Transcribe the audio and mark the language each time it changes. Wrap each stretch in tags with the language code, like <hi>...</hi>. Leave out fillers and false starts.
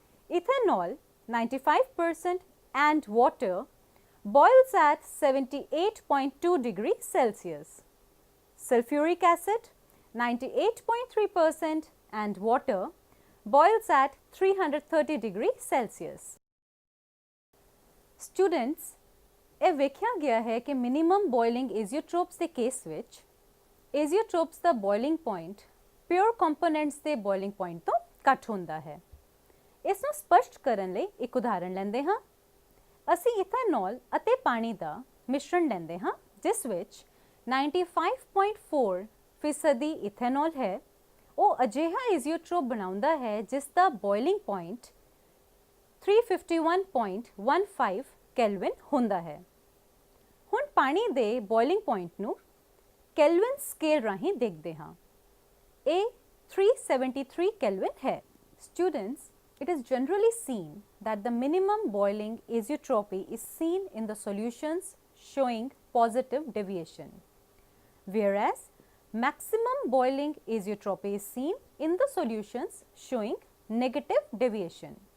<en>Ethanol 95% and water boils at 78.2 degrees Celsius. Sulfuric acid 98.3% and water boils at 330 degrees Celsius.</en> <pa>Students, ਇਹ ਵੇਖਿਆ ਗਿਆ ਹੈ ਕਿ minimum boiling ਏਜ਼ੀਓਟ੍ਰੋਪਸ ਦੇ ਕੇਸ ਵਿੱਚ ਏਜ਼ੀਓਟ੍ਰੋਪਸ ਦਾ ਬੋਇਲਿੰਗ ਪੁਆਇੰਟ ਪਿਓਰ ਕੰਪੋਨੈਂਟਸ ਦੇ ਬੋਇਲਿੰਗ ਪੁਆਇੰਟ ਤੋਂ ਘੱਟ ਹੁੰਦਾ ਹੈ। ਇਸ ਨੂੰ ਸਪਸ਼ਟ ਕਰਨ ਲਈ ਇੱਕ ਉਦਾਹਰਣ ਲੈਂਦੇ ਹਾਂ। ਅਸੀਂ ਇਥਾਨੋਲ ਅਤੇ ਪਾਣੀ ਦਾ ਮਿਸ਼ਰਣ ਲੈਂਦੇ ਹਾਂ ਜਿਸ ਵਿੱਚ 95.4% ਇਥਾਨੋਲ ਹੈ। ਉਹ ਅਜਿਹਾ ਏਜ਼ੀਓਟ੍ਰੋਪ ਬਣਾਉਂਦਾ ਹੈ ਜਿਸ ਦਾ ਬੋਇਲਿੰਗ ਪੁਆਇੰਟ 351.15 ਕੈਲਵਿਨ ਹੁੰਦਾ ਹੈ। ਹੁਣ ਪਾਣੀ ਦੇ ਬੋਇਲਿੰਗ ਪੁਆਇੰਟ ਨੂੰ ਕੈਲਵਿਨ ਸਕੇਲ ਰਾਹੀਂ ਦੇਖਦੇ ਹਾਂ। ਇਹ 373 ਕੈਲਵਿਨ ਹੈ।</pa> <en>Students, it is generally seen that the minimum boiling azeotropy is seen in the solutions showing positive deviation, whereas maximum boiling azeotropy is seen in the solutions showing negative deviation.</en>